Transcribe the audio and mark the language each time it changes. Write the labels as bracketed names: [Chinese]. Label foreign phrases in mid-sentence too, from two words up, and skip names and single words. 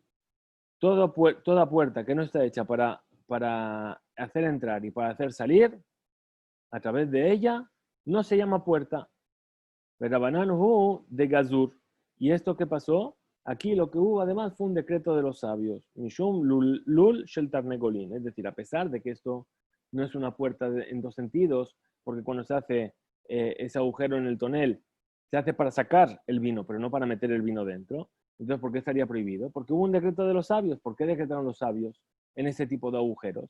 [Spanish] Toda puerta que no está hecha para hacer entrar y para hacer salir, a través de ella, no se llama puerta. [Aramaic] רבנן דגזור. [Spanish] ¿Y esto qué pasó? Aquí lo que hubo además fue un decreto de los sabios. [Aramaic] משום לול של תרנגולין. [Spanish] Es decir, a pesar de que esto no es una puerta en dos sentidos, porque cuando se hace ese agujero en el tonel, se hace para sacar el vino, pero no para meter el vino dentro. Entonces, ¿por qué estaría prohibido? Porque hubo un decreto de los sabios. ¿Por qué decretaron los sabios en ese tipo de agujeros?